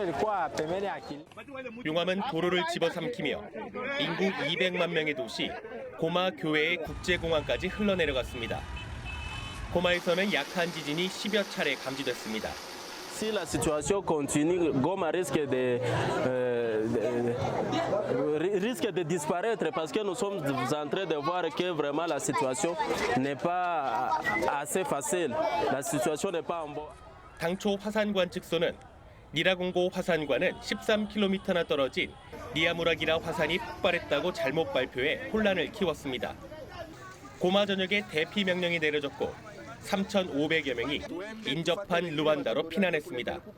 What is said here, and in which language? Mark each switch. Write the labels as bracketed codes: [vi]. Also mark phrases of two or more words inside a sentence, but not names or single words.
[ko] 용암은 도로를 집어삼키며 인구 200만 명의 도시 고마 교외의 국제공항까지 흘러내려갔습니다. 고마에서는 약한 지진이 10여 차례 감지됐습니다. [fr] Si la situation continue, Goma risque de disparaître parce que nous sommes en train de voir que vraiment la situation n'est pas assez facile. La situation n'est pas en bon. [ko] 당초 화산관 측소는 니라공고 화산관은 13km나 떨어진 니아무라기라 화산이 폭발했다고 잘못 발표해 혼란을 키웠습니다. 고마 전역에 대피 명령이 내려졌고 3,500여 명이 인접한 루안다로 피난했습니다.